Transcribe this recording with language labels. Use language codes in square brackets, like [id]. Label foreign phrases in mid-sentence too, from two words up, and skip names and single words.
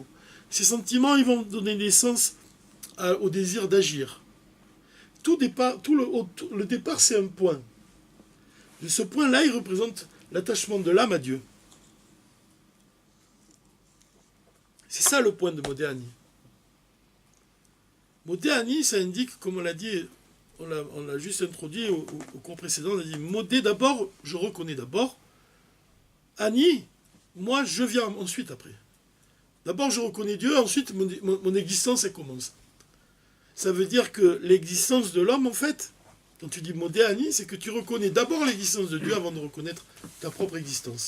[fr] Ces sentiments, ils vont donner naissance au désir d'agir. Le départ, c'est un point. Et ce point-là, il représente l'attachement de l'âme à Dieu. C'est ça le point de [he] מודה אני. מודה אני, [fr] ça indique, comme on l'a dit, on l'a juste introduit au cours précédent, on a dit modé d'abord, je reconnais d'abord. Ani, moi je viens ensuite après. D'abord je reconnais Dieu, ensuite mon existence elle commence. Ça veut dire que l'existence de l'homme, en fait, quand tu dis [he] מודה אני, [fr] c'est que tu reconnais d'abord l'existence de Dieu avant de reconnaître ta propre existence.